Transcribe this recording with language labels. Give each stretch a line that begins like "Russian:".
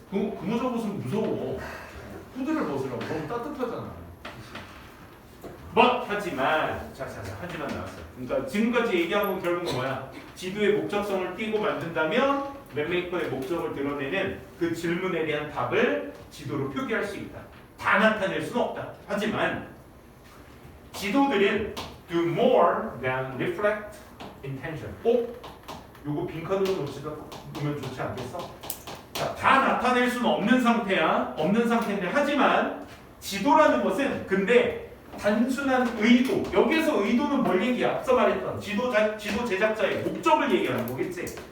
Korean: 그 모자 벗으면 무서워. 후드를 벗으라고. 너무 따뜻하잖아. 하지만 하지만 나왔어요. 그러니까 지금까지 얘기한 건 결국은 뭐야? 지도의 목적성을 띄고 만든다면 맵메이커의 목적을 드러내는 그 질문에 대한 답을 지도로 표기할 수 있다. 다 나타낼 수는 없다. 하지만 지도들은
English: do more than reflect intention.
Korean: 요거 빈칸으로 놓으면 좋지 않겠어? 자, 다 나타낼 수는 없는 상태야. 없는 상태인데 하지만 지도라는 것은 근데 단순한 의도, 여기서 의도는 뭘 얘기야? 앞서 말했던 지도 제작자의 목적을 얘기하는 거겠지.